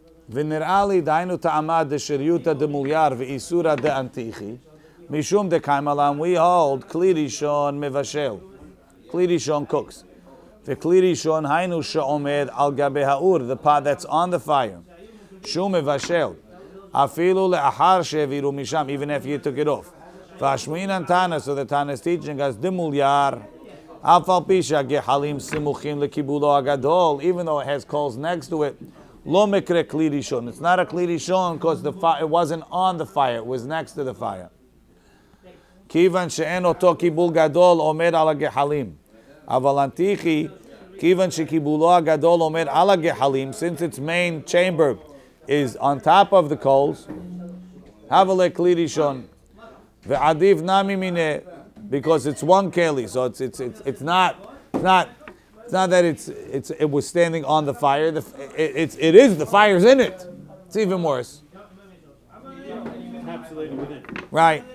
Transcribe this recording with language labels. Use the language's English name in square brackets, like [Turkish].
[Hebrew] ונראה לי דהיינו טעמה דשריותא דמולייר ואיסורא דאנטיחי, משום דקיים עלם, [English] we hold [Hebrew] כלי ראשון מבשל, כלי ראשון cooks, וכלי ראשון היינו שעומד על גבי האור, [English] the pot that's on the fire, [Hebrew] שהוא מבשל, אפילו לאחר שהעבירו משם, [English] even if you took it off. [Hebrew] והשמועינן תנא, [English] so the Tana's teaching us, [Hebrew] דמולייר, אף על פי שהגחלים סמוכים לקיבולו הגדול, [English] even though it has coals next to it, [Hebrew] לא מקרה כלי ראשון. [English] It's not a כלי ראשון because it wasn't on the fire, it was next to the fire. [Hebrew] כיוון שאין אותו קיבול גדול עומד על הגחלים. אבל אנטיחי, כיוון שקיבולו הגדול עומד על הגחלים, [English] since its main chamber is on top of the coals, [Hebrew] הווה לכלי ראשון. ועדיף נמי מיניה, [English] because it's one keli, so it's not that it was standing on the fire. It is the fire's in it. It's even worse. Encapsulated within. Right.